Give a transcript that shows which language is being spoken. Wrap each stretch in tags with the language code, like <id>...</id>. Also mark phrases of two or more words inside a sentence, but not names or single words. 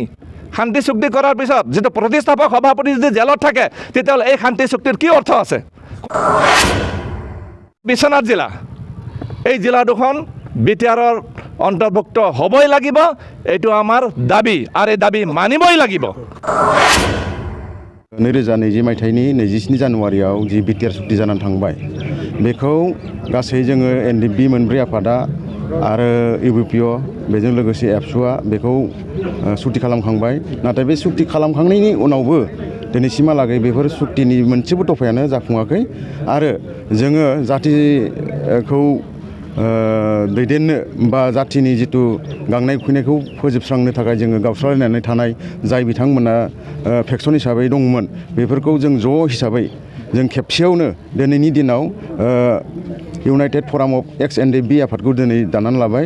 <as>শান্তি চুক্তি কৰাৰ পিছত যিটো প্ৰতিষ্ঠাপক সভাপতি যদি জেলত থাকে, তেতিয়াহ'লে এই শান্তি চুক্তিৰ কি অৰ্থ আছে? বিশ্বনাথ জিলা, এই জিলা দুখন বিটিআৰৰ অন্তৰ্ভুক্ত হ'বই লাগিব। এইটো আমাৰ দাবী আৰু এই দাবী মানিবই লাগিব।</as> <brx>2020 मायथाइनि 27 जानुवारियाव जि बिटिआर सुक्ति जानानै थांबाय, बेखौ गासै जोङो एनडिएफबि मोनब्रै आफादा आरो इउपिपिअ बेजों लोगोसे एबसुआ बेखौ सुक्ति खालामखांबाय। नाथाय बे सुक्ति खालामखांनायनि उनावबो दिनैसिमहालागै बेफोर सुक्तिनि मोनसेबो दफायानो जाफुङाखै आरो जोङो जातिखौ दैदेननो बा जातिनि जिथु गांनाय उखैनायखौ फोजोबस्रांनो थाखाय जोङो गावस्रालायनानै थानाय जाय बिथांमोना फेक्सन हिसाबै दंमोन, बेफोरखौ जों ज' हिसाबै जों खेबसेयावनो दिनैनि दिनाव इउनाइटेड फराम अफ एक्स एनडिएफबि आफादखौ दिनै दानानै लाबाय।</brx>